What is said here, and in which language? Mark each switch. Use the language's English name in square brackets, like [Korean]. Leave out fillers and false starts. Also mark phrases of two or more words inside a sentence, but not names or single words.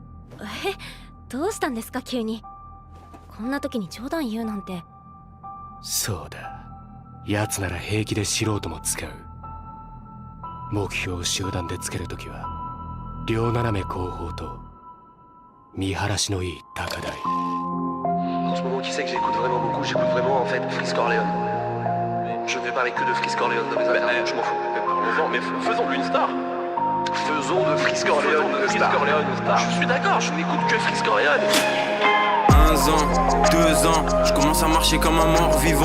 [Japanese] どうしたんですか急に。こんな時に冗談言うなんて。そうだ。奴なら平気で素人も使う。目標を集団でつけるときは、両斜め後方と見晴らしのいい高台。 [French] En ce moment, qui c'est que j'écoute vraiment beaucoup? J'écoute vraiment en fait Freeze Corleone. Je ne vais parler que de Freeze Corleone dans mes interviews, je m'en fous. Mais faisons une star. Faisons de Freeze Corleone une star. Je suis d'accord, je n'écoute que Freeze Corleone. 1 an, 2 ans, je commence à marcher comme un mort vivant.